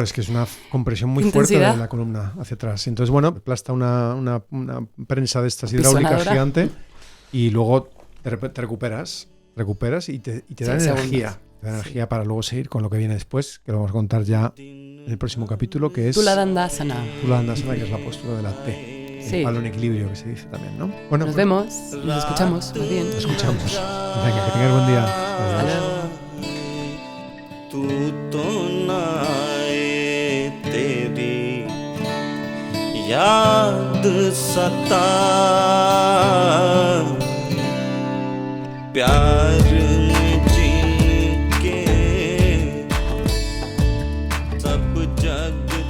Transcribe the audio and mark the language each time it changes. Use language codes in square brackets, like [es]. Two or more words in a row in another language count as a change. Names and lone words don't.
[es] Es que es una compresión muy fuerte de la columna hacia atrás. Entonces, bueno, aplasta una prensa de estas hidráulicas gigante y luego te recuperas y te da energía. Te da energía para luego seguir con lo que viene después, que lo vamos a contar ya en el próximo capítulo, que es Tula Dandasana. Tula Dandasana, que es la postura de la T. Sí. El palo en equilibrio, que se dice también, ¿no? Bueno, nos vemos, nos escuchamos, muy bien. Nos escuchamos. Venga, que tengas buen día. Hasta luego. [hi] तू तो ना आए तेरी याद सता प्यार में जी के सब जग